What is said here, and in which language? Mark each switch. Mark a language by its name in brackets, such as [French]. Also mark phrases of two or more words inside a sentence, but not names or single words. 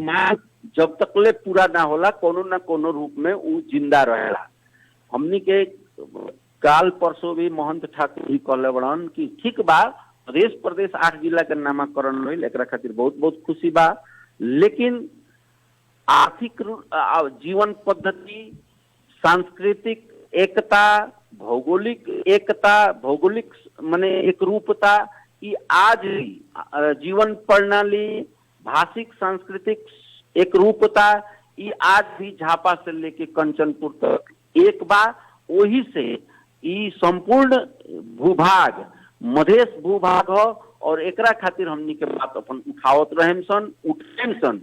[Bhojpuri] मांग जब तकले पूरा ना होला कोनो ना कोनो रूप में उ जिंदा रहेला। हमनी के काल परसों भी महंत ठाकुर जी कहले बड़न कि ठीक बा प्रदेश 8 जिला के नामाकरण होइल, एकरा खातिर बहुत बहुत खुशी बा, लेकिन आर्थिक जीवन पद्धति, सांस्कृतिक एकता, भौगोलिक माने एक रूपता, ई आज भी जीवन प्रणाली, भाषिक सांस्कृतिक एक रूपता, ई आज भी झापा से लेके कंचनपुर तक एक बा। वही से ई संपूर्ण भूभाग मधेश भूभाग हो और एकरा खातिर हमनी के बात अपन उठावत रहेम सन।